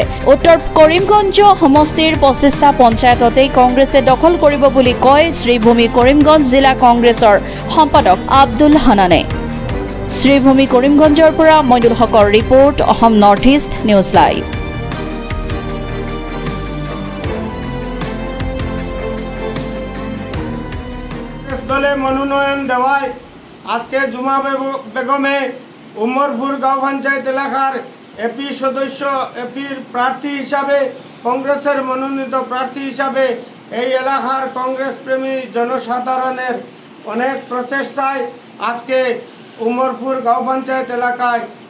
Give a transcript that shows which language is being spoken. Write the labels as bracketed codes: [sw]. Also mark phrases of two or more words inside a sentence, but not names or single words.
[as] উত্তৰ কৰিমগঞ্জ সমষ্টিৰ 25টা পঞ্চায়ততেই কংগ্ৰেছে দখল কৰিব বুলি কয় শ্ৰীভূমি কৰিমগঞ্জ জিলা কংগ্ৰেছৰ সম্পাদক আব্দুল হানানে। শ্ৰীভূমি কৰিমগঞ্জৰ পৰা মইনুল হকৰ ৰিপৰ্ট, অসম নৰ্থ ইষ্ট নিউজ লাইভ। [bn] দলে মনোনয়ন দেওয়ায় আজকে জুমা বেগমে উমরপুর গাঁও পঞ্চায়েত এলাকার এপি সদস্য এপির প্রার্থী হিসাবে কংগ্রেসের মনোনীত প্রার্থী হিসাবে এই এলাকার কংগ্রেস প্রেমী জনসাধারণের অনেক প্রচেষ্টায় আজকে উমরপুর গাঁও পঞ্চায়েত এলাকায়